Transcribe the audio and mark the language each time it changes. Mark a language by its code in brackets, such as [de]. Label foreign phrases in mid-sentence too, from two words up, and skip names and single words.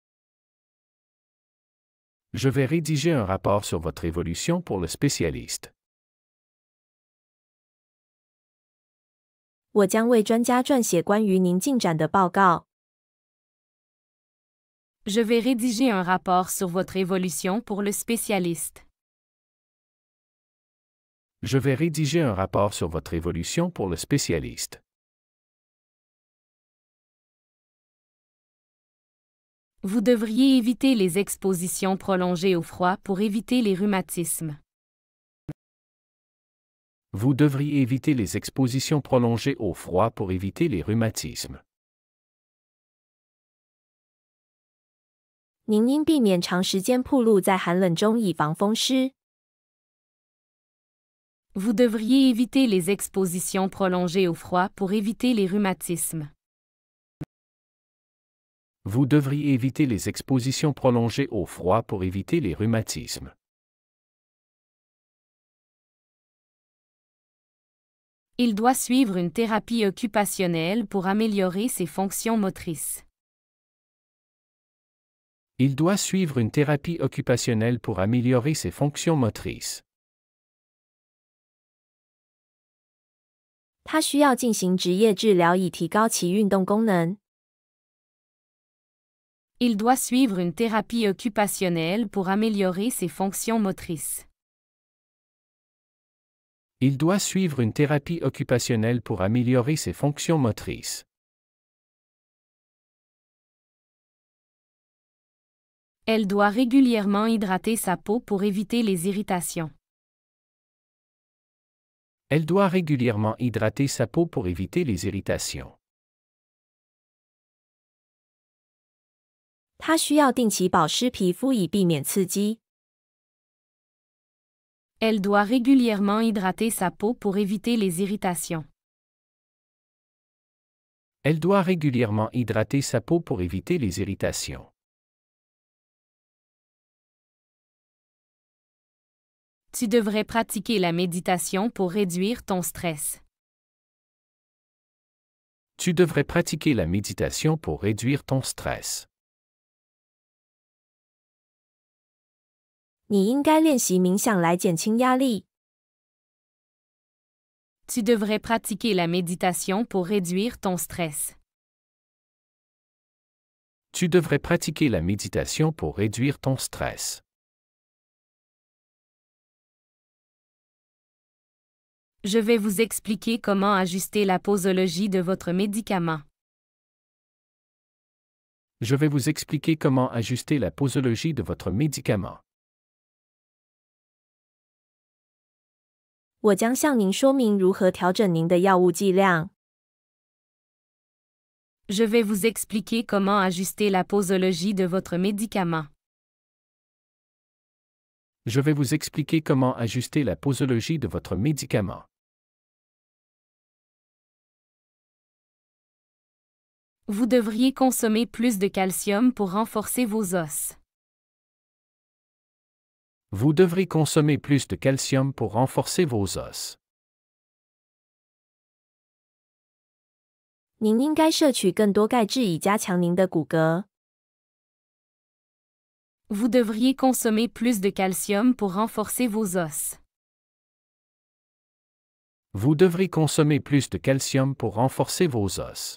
[fr] Je vais rédiger un rapport sur votre évolution pour le spécialiste. [zh] 我将为专家撰写关于您进展的报告。 [fr] Je vais rédiger un rapport sur votre évolution pour le spécialiste. Je vais rédiger un rapport sur votre évolution pour le spécialiste. Vous devriez éviter les expositions prolongées au froid pour éviter les rhumatismes. Vous devriez éviter les expositions prolongées au froid pour éviter les rhumatismes. [zh] 您应避免长时间暴露在寒冷中以防风湿。 [fr] Vous devriez éviter les expositions prolongées au froid pour éviter les rhumatismes. Vous devriez éviter les expositions prolongées au froid pour éviter les rhumatismes. Il doit suivre une thérapie occupationnelle pour améliorer ses fonctions motrices. Il doit suivre une thérapie occupationnelle pour améliorer ses fonctions motrices. [zh] 他需要进行职业治疗以提高其运动功能。 [fr] Il doit suivre une thérapie occupationnelle pour améliorer ses fonctions motrices. Il doit suivre une thérapie occupationnelle pour améliorer ses fonctions motrices. Elle doit régulièrement hydrater sa peau pour éviter les irritations. Elle doit régulièrement hydrater sa peau pour éviter les irritations. [zh] 他需要定期保湿皮肤以避免刺激。 [fr] Elle doit régulièrement hydrater sa peau pour éviter les irritations. Elle doit régulièrement hydrater sa peau pour éviter les irritations. Tu devrais pratiquer la méditation pour réduire ton stress. Tu devrais pratiquer la méditation pour réduire ton stress. [zh] 你应该练习冥想来减轻压力。 [fr] Tu devrais pratiquer la méditation pour réduire ton stress. Tu devrais pratiquer la méditation pour réduire ton stress. Je vais vous expliquer comment ajuster la posologie de votre médicament. Je vais vous expliquer comment ajuster la posologie de votre médicament. [zh] 我将向您说明如何调整您的药物剂量。 [fr] Je vais vous expliquer comment ajuster la posologie de votre médicament. Je vais vous expliquer comment ajuster la posologie de votre médicament. Vous devriez consommer plus de calcium pour renforcer vos os. Vous devrez consommer plus de calcium pour renforcer vos os. [zh] 您应该摄取更多钙质以加强您的骨骼。 [fr] Vous devriez consommer plus de calcium pour renforcer vos os. Vous devrez consommer plus de calcium pour renforcer vos os.